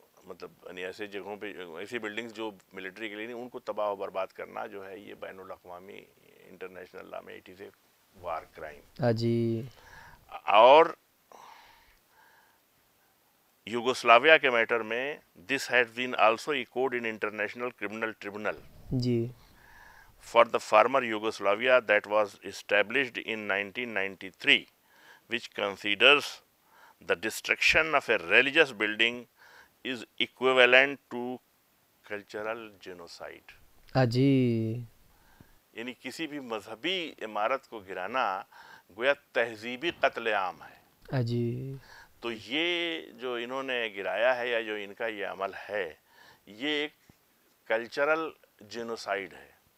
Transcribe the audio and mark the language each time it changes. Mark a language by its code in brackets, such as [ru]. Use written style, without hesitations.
[ur] مطلب یعنی ایسے جگہوں پہ، ایسی بلڈنگز جو ملٹری کے لیے نہیں، ان کو تباہ و برباد کرنا جو ہے یہ بین الاقوامی انٹرنیشنل لا میں [en] It is a war crime. [ur] جی، اور یوگوسلاویا کے میٹر میں [en] this has been also echoed in international criminal tribunal [ur] جی، [en] for the former Yugoslavia that was established in 1993, which considers the destruction of a religious building is equivalent to cultural genocide. [ur] جی، یعنی کسی بھی مذہبی عمارت کو گرانا گویا تہذیبی قتل عام ہے. جی، تو یہ جو انہوں نے گرایا ہے یا جو ان کا یہ عمل ہے، یہ ایک کلچرل جینوسائیڈ ہے.